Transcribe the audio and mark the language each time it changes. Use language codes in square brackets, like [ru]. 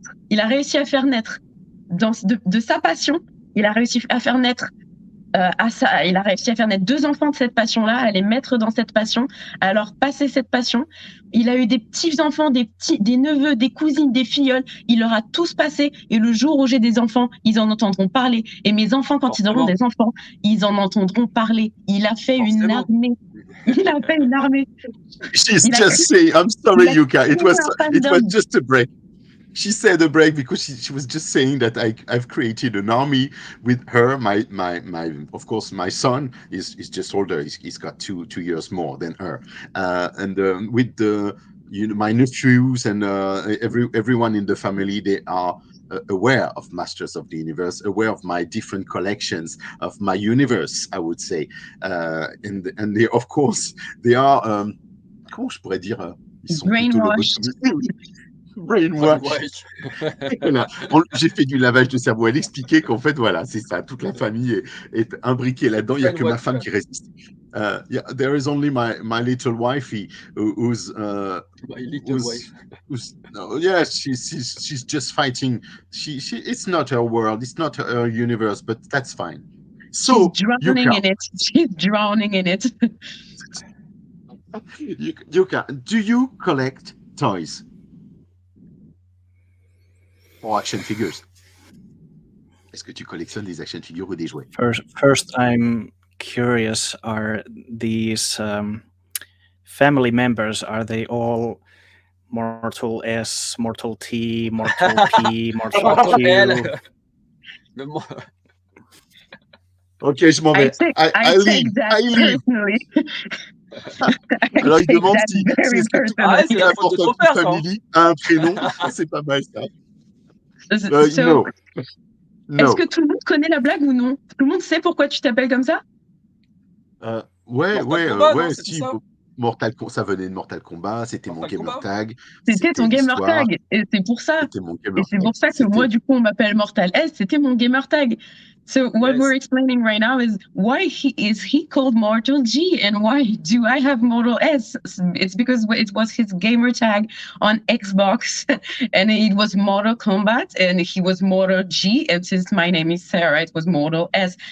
[fr] Il a réussi à faire naître de sa passion. Il a réussi à faire naître il a réussi à faire naître 2 enfants de cette passion-là, à les mettre dans cette passion, à leur passer cette passion. Il a eu des petits-enfants, des neveux, des cousines, des filleuls. Il leur a tous passé. Et le jour où j'ai des enfants, ils en entendront parler. Et mes enfants, quand ils auront des enfants, ils en entendront parler. Il a fait une armée. Il a fait une armée. [en] She's just saying, I'm sorry, Jukka. It was just a break. She said a break because she was just saying that I've created an army with her. My of course, my son is just older. He's got two years more than her, and with my nephews and everyone in the family, they are aware of Masters of the Universe, aware of my different collections, of my universe, I would say, and they, of course, they are [fr] comment je pourrais dire, ils sont [en] brainwashed. Brainwash. Voilà. [fr] J'ai fait du lavage de cerveau. Elle expliquait qu'en fait, voilà, c'est ça. Toute la famille est imbriquée là-dedans. Il n'y a que ma femme qui résiste. [en] There is only my little wifey who's my little wife. Yes, she's just fighting. It's not her world. It's not her universe. But that's fine. So she's drowning in it. She's drowning in it. Jukka, do you collect toys? Or action figures? [fr] Est-ce que tu collectionnes des action figures ou des jouets? [en] First, I'm curious, are these family members, are they all Mortal S, Mortal T, Mortal P, Mortal Q? [fr] Ok, je m'en vais. [en] I leave. [fr] Alors, il demande si c'est la Mortal Family a un prénom. C'est pas mal, ça. No. Est-ce que tout le monde connaît la blague ou non? Tout le monde sait pourquoi tu t'appelles comme ça? Ouais, si. Mortal Kombat, ça venait de Mortal Kombat, c'était mon gamer tag. C'était ton gamer tag, et c'est pour ça. Et c'est pour ça que moi, du coup, on m'appelle Mortal S, c'était mon gamer tag. [en] So what we're explaining right now is why is he called Mortal G and why do I have Mortal S? It's because it was his gamer tag on Xbox and it was Mortal Kombat and he was Mortal G, and since my name is Sarah, it was Mortal S.